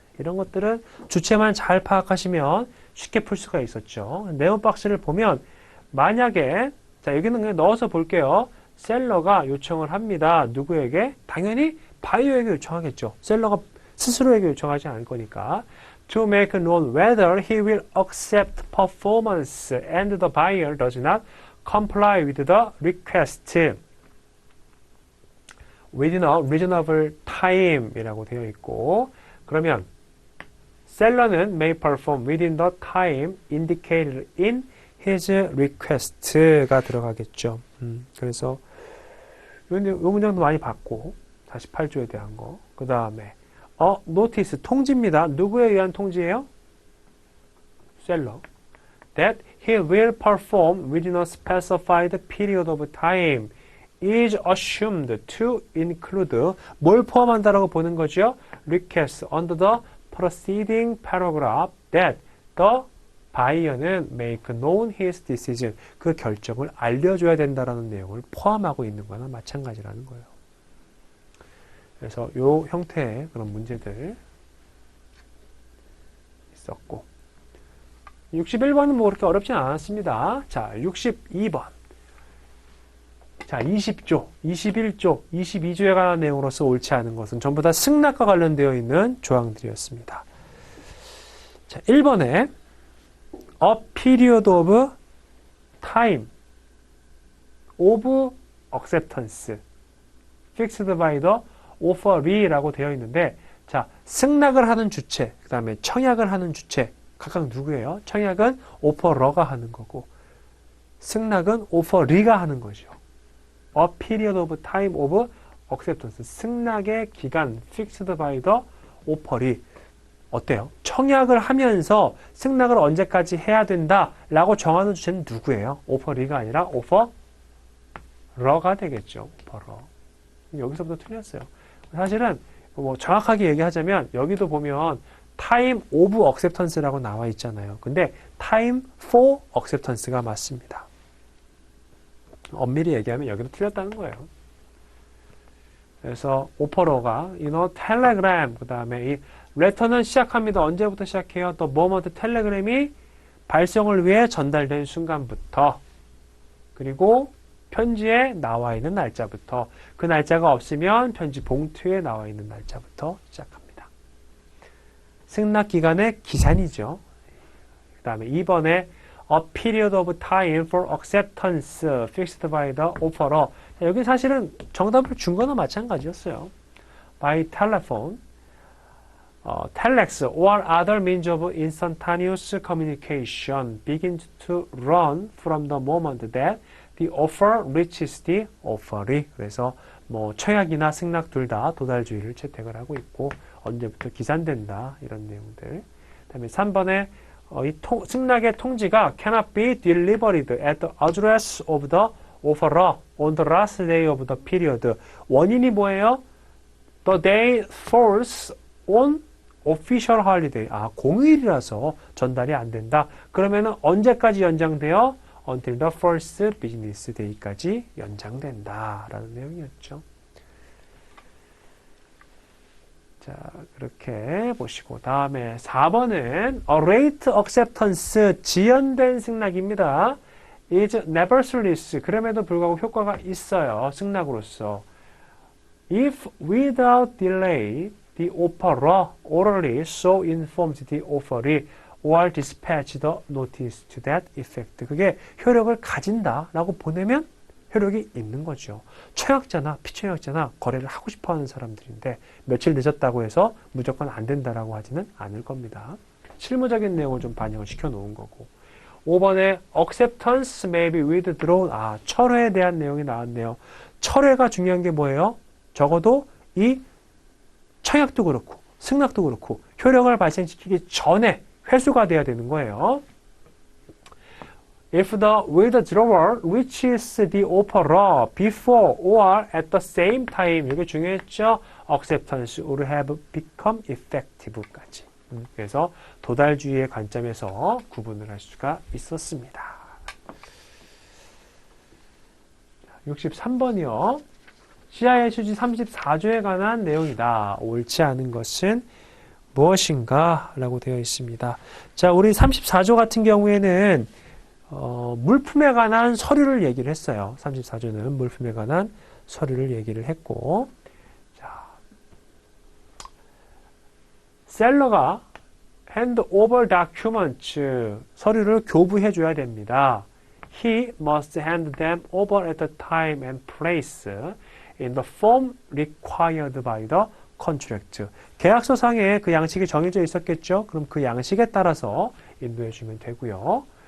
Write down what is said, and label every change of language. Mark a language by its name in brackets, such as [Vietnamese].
[Korean] 이런 것들은 주체만 잘 파악하시면 쉽게 풀 수가 있었죠. 네모 박스를 보면 만약에, 자, 여기는 그냥 넣어서 볼게요. 셀러가 요청을 합니다. 누구에게? 당연히 바이어에게 요청하겠죠. 셀러가 스스로에게 요청하지 않을 거니까. [English] To make known whether he will accept performance and the buyer does not comply with the request within a reasonable time [Korean] 이라고 되어 있고, 그러면 셀러는 [English] may perform within the time indicated in his request가 [Korean] 들어가겠죠. 그래서 이 문장도 많이 봤고, 48조에 대한 거. 그 다음에 notice, 통지입니다. 누구에 의한 통지예요? 셀러. [English] That he will perform within a specified period of time is assumed to include [Korean] 뭘 포함한다라고 보는 거죠? [English] Request under the preceding paragraph that the buyer는 make known his decision. [Korean] 그 결정을 알려줘야 된다라는 내용을 포함하고 있는 거나 마찬가지라는 거예요. 그래서 요 형태의 그런 문제들 있었고, 61번은 뭐 그렇게 어렵진 않았습니다. 자, 62번. 자, 20조, 21조, 22조에 관한 내용으로서 옳지 않은 것은 전부 다 승낙과 관련되어 있는 조항들이었습니다. 자, 1번에 [English] a period of time of acceptance fixed by the offeree [Korean] 라고 되어 있는데, 자, 승낙을 하는 주체, 그 다음에 청약을 하는 주체, 각각 누구예요? 청약은 offerer가 하는 거고, 승낙은 offeree가 하는 거죠. [English] A period of time of acceptance, [Korean] 승낙의 기간, [English] fixed by the offeree. [Korean] 어때요? 청약을 하면서 승낙을 언제까지 해야 된다라고 정하는 주체는 누구예요? offeree가 아니라 offerer가 되겠죠. offerer. 여기서부터 틀렸어요. 사실은 뭐 정확하게 얘기하자면 여기도 보면 [English] time of acceptance [Korean] 라고 나와 있잖아요. 근데 [English] time for acceptance [Korean] 가 맞습니다. 엄밀히 얘기하면 여기도 틀렸다는 거예요. 그래서 오퍼러가 [English] in a telegram, [Korean] 그 다음에 이 letter는 시작합니다. 언제부터 시작해요? [English] The moment [Korean] 텔레그램이 발송을 위해 전달된 순간부터, 그리고 편지에 나와 있는 날짜부터, 그 날짜가 없으면 편지 봉투에 나와 있는 날짜부터 시작합니다. 승낙 기간의 기산이죠. 그 다음에 2번에 [English] a period of time for acceptance fixed by the offerer. [Korean] 여기 사실은 정답을 준 거나 마찬가지였어요. [English] by telephone, telex or other means of instantaneous communication begins to run from the moment that the offer reaches the offeree. [Korean] 그래서 뭐 청약이나 승낙 둘 다 도달주의를 채택을 하고 있고, 언제부터 기산된다, 이런 내용들. 그다음에 3번에 이 승낙의 통지가 [English] cannot be delivered at the address of the offerer on the last day of the period. [Korean] 원인이 뭐예요? [English] The day falls on official holiday. [Korean] 아, 공휴일이라서 전달이 안 된다. 그러면은 언제까지 연장돼요? [English] Until the first business day까지 [Korean] 연장된다 라는 내용이었죠. 자, 그렇게 보시고, 다음에 4번은 [English] await acceptance, [Korean] 지연된 승낙입니다. [English] is nevertheless, [Korean] 그럼에도 불구하고 효과가 있어요. 승낙으로서. [English] If without delay the offerer orally so informs the offeree or dispatch the notice to that effect. [Korean] 그게 효력을 가진다라고 보내면 효력이 있는 거죠. 청약자나 피청약자나 거래를 하고 싶어하는 사람들인데 며칠 늦었다고 해서 무조건 안 된다라고 하지는 않을 겁니다. 실무적인 내용을 좀 반영을 시켜 놓은 거고. [English] 5번에 acceptance may be withdrawn. [Korean] 아, 철회에 대한 내용이 나왔네요. 철회가 중요한 게 뭐예요? 적어도 이 청약도 그렇고 승낙도 그렇고 효력을 발생시키기 전에 회수가 돼야 되는 거예요. [English] If the withdrawer reaches the offerer before or at the same time, [Korean] 이게 중요했죠. [English] Acceptance would have become effective까지. [Korean] 그래서 도달주의의 관점에서 구분을 할 수가 있었습니다. 63번이요. CIA 휴지 34조에 관한 내용이다. 옳지 않은 것은 무엇인가? 라고 되어 있습니다. 자, 우리 34조 같은 경우에는 물품에 관한 서류를 얘기를 했어요. 34조는 물품에 관한 서류를 얘기를 했고, 자, 셀러가 hand over documents, 서류를 교부해 줘야 됩니다. [English] He must hand them over at the time and place in the form required by the contract. [Korean] 계약서상에 그 양식이 정해져 있었겠죠? 그럼 그 양식에 따라서 인도해 주면 되고요.